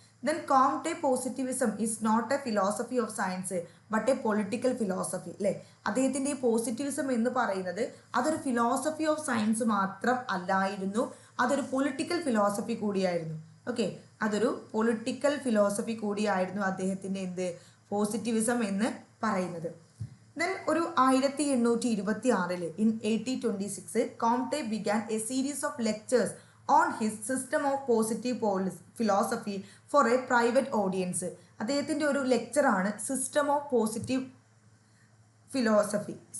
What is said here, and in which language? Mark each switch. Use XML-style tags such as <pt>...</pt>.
<en>Then Comte positivism is not a philosophy of science but a political philosophy, അല്ലേ?</en> <ml>അദ്ദേഹത്തിൻ്റെ ഈ positivism എന്ന് പറയുന്നത് അതൊരു ഫിലോസഫി ഓഫ് സയൻസ് മാത്രം അല്ലായിരുന്നു, അതൊരു പൊളിറ്റിക്കൽ ഫിലോസഫി കൂടിയായിരുന്നു. ഓക്കെ, അതൊരു പൊളിറ്റിക്കൽ ഫിലോസഫി കൂടിയായിരുന്നു അദ്ദേഹത്തിൻ്റെ പോസിറ്റിവിസം എന്ന് പറയുന്നത്.</ml> <en>Then ഒരു 1826 in 1826 Comte began a series of lectures on his system of positive philosophy for a private audience.</en> <ml>അദ്ദേഹത്തിൻ്റെ ഒരു ലെക്ചറാണ് സിസ്റ്റം ഓഫ് പോസിറ്റീവ് ഫിലോസഫി.</ml>